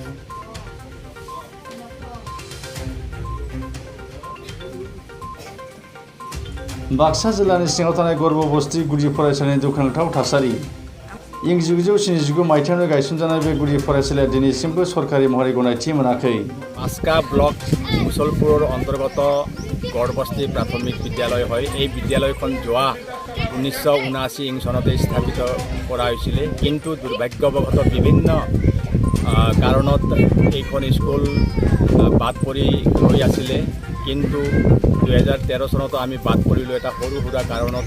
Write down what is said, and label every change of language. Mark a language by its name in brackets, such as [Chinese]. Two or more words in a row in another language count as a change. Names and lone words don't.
[Bodo] बाक्सा जिल्लानि सिङाव थानाय गर्भबस्ती गुदि फरायसालिनि दुखुनांथाव थासारि। इं 1979 मायथाइयावनो गायसनजानाय बे गुदि फरायसालिया दिनैसिमबो सरकारि महरै गनायथि मोनाखै। [Assamese] आस्का ब्लक मुसलपुৰৰ অন্তৰ্গত গড়বস্তি প্ৰাথমিক বিদ্যালয় হয়। এই বিদ্যালয়খন যোৱা 1979 চনতে স্থাপিত কৰা হৈছিল, কিন্তু দুৰ্ভাগ্যবশত বিভিন্ন কাৰণত এইখন স্কুল বাদ পৰি ৰৈ আছিলে। কিন্তু 2013 চনতো আমি বাদ পৰিলোঁ এটা সৰু সুৰা কাৰণত।